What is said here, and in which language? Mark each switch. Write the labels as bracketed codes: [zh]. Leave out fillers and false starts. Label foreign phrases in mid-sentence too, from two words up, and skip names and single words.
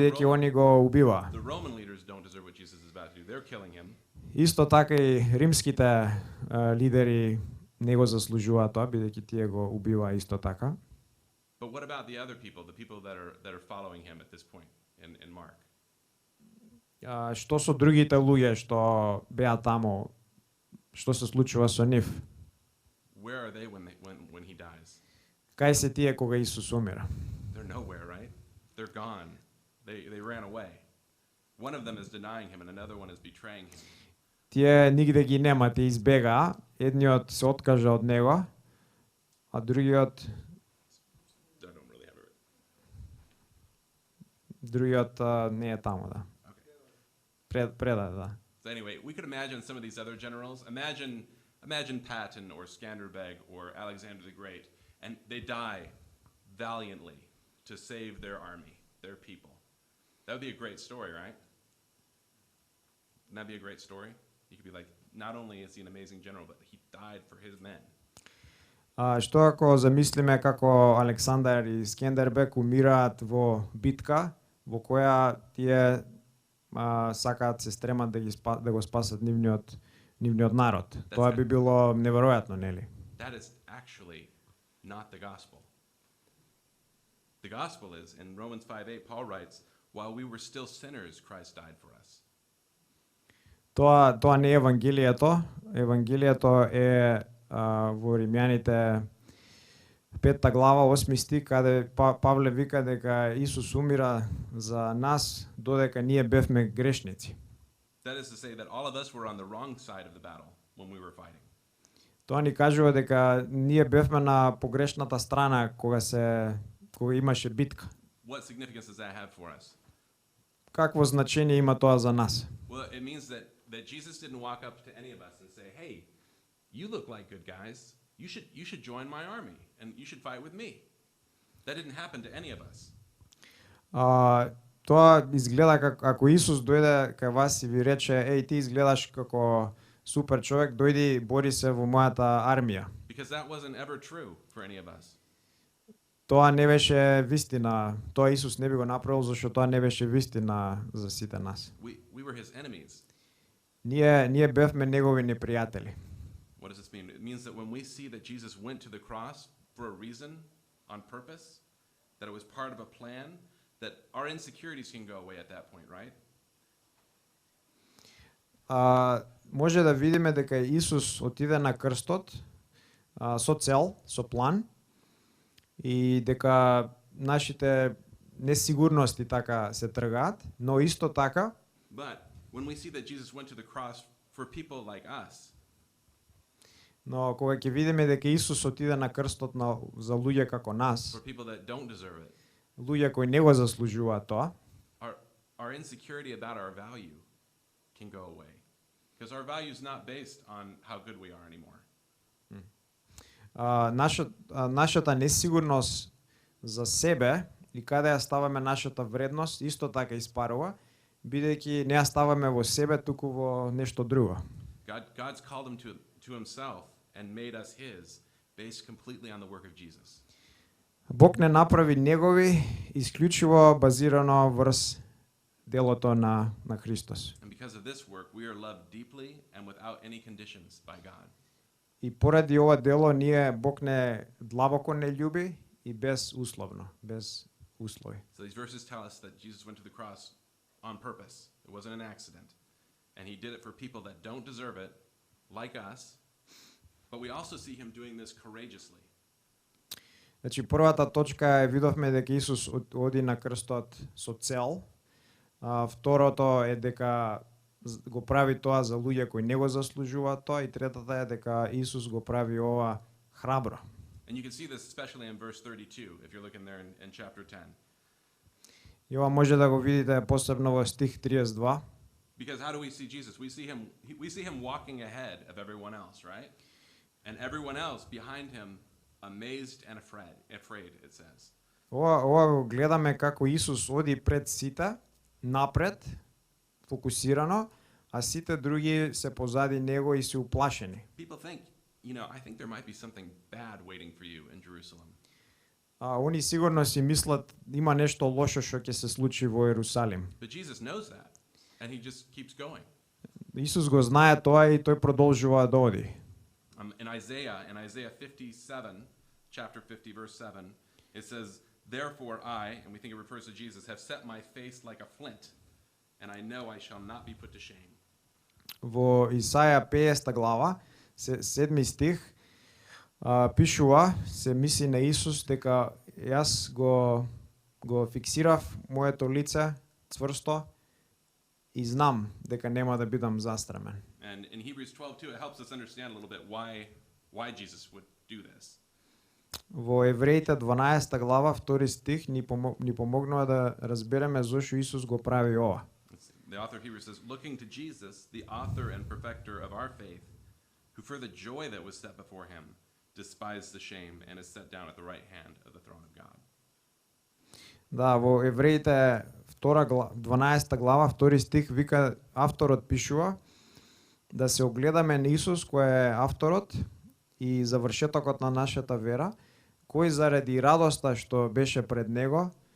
[mk] бидејќи они го убива. [en] the Roman leaders don't deserve what Jesus is about to do. They're killing him. [mk] Исто така и римските лидери не го заслужуваат тоа, бидејќи тие го убива исто така. [en] But what about the other people, the people that are following him at this point in Mark? [mk] Што со другите луѓе што беа таму? Што се случува со нив? [en] Where are they when he dies? [mk] Кај се тие кога Исус умира? [en] They're nowhere, right? They're gone. They ran away. One of them is denying him and another one is betraying him. [mk] Тие нигде ги нема, тие избегаа. Едниот се откажа од него, а другиот [en] I don't really have it. [mk] другиот не е таму, да. [en] Okay. [mk] Преда, да. [en] So anyway, we could imagine some of these other generals. Imagine Patton or Skanderbeg or Alexander the Great, and they die valiantly to save their army, their people. That would be a great story, right? Wouldn't that be a great story? You could be like, not only is he an amazing general, but he died for his men. [mk] Што ако замислиме како Александар и Скендербек умираат во битка во која тие сакаат се стремат да го спасат нивниот народ. Тоа би било неверојатно, нели? [en] That is actually not the gospel. The gospel is, in Romans 5:8, Paul writes, while we were still sinners, Christ died for us. [mk] Тоа не е Евангелието. Евангелието е во Римјаните 5 глава 8 стих каде Павле вика дека Исус умира за нас додека ние бевме грешници. [en] That is to say that all of us were on the wrong side of the battle when we were fighting. [mk] Тоа ни кажува дека ние бевме на погрешната страна кога имаше битка. [en] What significance does that have for us? [mk] Какво значение има тоа за нас? [en] Well, it means that Jesus didn't walk up to any of us and say, "Hey, you look like good guys. You should join my army and you should fight with me." That didn't happen to any of us. [mk] Тоа изгледа ако Исус дојде кај вас и ви рече, еј, ти изгледаш како супер човек, дојди бори се во мојата армија. [en] Because that wasn't ever true for any of us. [mk] Тоа не беше вистина. Тоа Исус не би го направил зашто тоа не беше вистина за сите нас. [en] We were his enemies. [mk] Ние бевме негови непријатели. [en] What does this mean? It means that when we see that Jesus went to the cross for a reason, on purpose, that it was part of a plan, that our insecurities can go away at that point, right? [mk] Може да видиме дека Исус отиде на крстот со цел, со план и дека нашите несигурности така се тргаат, но исто така [en] But when we see that Jesus went to the cross for people like us, [mk] но кога ќе видиме дека Исус отиде на крстот за луѓе како нас, [en] for people that don't deserve it, [mk] луѓе кои не го заслужуваат тоа, [en] our insecurity about our value can go away. Because our value is not based on how good we are anymore. [mk] Нашата несигурност за себе и каде ја ставаме нашата вредност исто така испарува, бидејќи не ја ставаме во себе, туку во нешто друго. [en] God's called him to himself and made us his, based completely on the work of Jesus. [mk] Бог не направи негови исклучиво базирано врз делото на Христос. [en] And because of this work, we are loved deeply and without any conditions by God. [mk] И поради ова дело ние Бог не длабоко не љуби и безусловно, без услови. [en] So these verses tell us that Jesus went to the cross on purpose. It wasn't an accident. And he did it for people that don't deserve it, like us. But we also see him doing this courageously. [mk] Значи првата точка е видовме дека Исус оди на крстот со цел. Второто е дека го прави тоа за луѓе кои не го заслужуваат тоа, и третата е дека Исус го прави ова храбро. [en] And you can see this especially in verse 32, if you're looking there in chapter 10. [mk] И ова може да го видите посебно во стих 32. [en] Because how do we see Jesus? We see him walking ahead of everyone else, right? And everyone else behind him amazed and afraid, it says. [mk] Ова го гледаме како Исус оди пред сите, напред, фокусирано, а сите други се позади него и се уплашени. [en] People think, I think there might be something bad waiting for you in Jerusalem. [mk] Они сигурно си мислат има нешто лошо што ќе се случи во Ерусалим. [en] But Jesus knows that, and he just keeps going. [mk] Исус го знае тоа и тој продолжува да оди. [en] In Isaiah 57, chapter 50, verse 7, it says, "Therefore I," and we think it refers to Jesus, "have set my face like a flint, and I know I shall not be put to shame." [mk] Во Исаја 50 глава, 7 стих, пишува, се мисли на Исус дека јас го фиксирав моето лице цврсто и знам дека нема да бидам застремен. [en] And in Hebrews 12:2, it helps us understand a little bit why Jesus would do this. [mk] Во Евреите 12 глава, 2 стих ни помогнува да разбереме зошто Исус го прави ова. [en] The author of Hebrews says, "Looking to Jesus, the author and perfecter of our faith, who for the joy that was set before him, despised the shame and is set down at the right hand of the throne of God." [mk] Да, во Евреите 12 глава, 2 стих вика, авторот пишува да се огледаме на Исус кој е авторот и завршетокот на нашата вера, кој заради радоста што беше пред него,